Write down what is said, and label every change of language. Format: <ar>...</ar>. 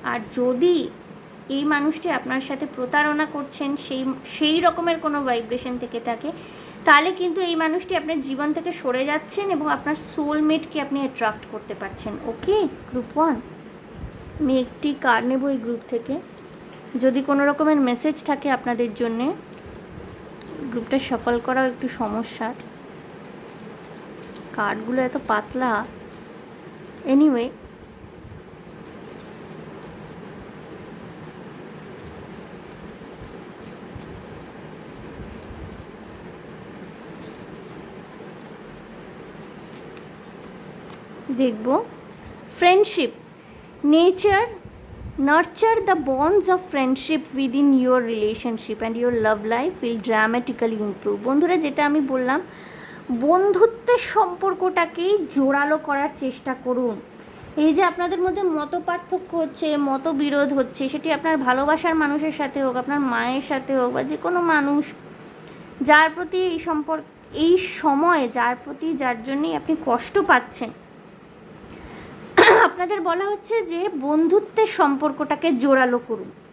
<bn>আর যদি এই মানুষটি আপনার সাথে প্রতারণা করছেন, সেই রকমের কোনো ভাইব্রেশন থেকে থাকে, তাহলে কিন্তু এই মানুষটি আপনার জীবন থেকে সরে যাচ্ছেন এবং আপনার সোলমেটকে আপনি অ্যাট্রাক্ট করতে পারছেন। ওকে গ্রুপ 1, আমি একটি কার্ড নেব এই গ্রুপ থেকে। যদি কোনো রকমের মেসেজ থাকে আপনাদের জন্যে, গ্রুপটা সফল করাও একটু সমস্যার, কার্ডগুলো এত পাতলা। এনিওয়ে, দেখব friendship, nature</bn> <en>nurture the bonds of friendship within your relationship and your love life will dramatically improve।</en> <bn>বন্ধুরা, যেটা আমি বললাম, বন্ধুত্বের সম্পর্কটাকেই জোরালো করার চেষ্টা করুন। এই যে আপনাদের মধ্যে মত পার্থক্য হচ্ছে, মতবিরোধ হচ্ছে, সেটি আপনার ভালোবাসার মানুষের সাথে হোক, আপনার মায়ের সাথে হোক, বা যে কোনো মানুষ যার প্রতি এই সময়ে যার জন্যই আপনি কষ্ট পাচ্ছেন, আপনাদের বলা হচ্ছে যে বন্ধুত্বের সম্পর্কটাকে জোরালো করুন।</bn>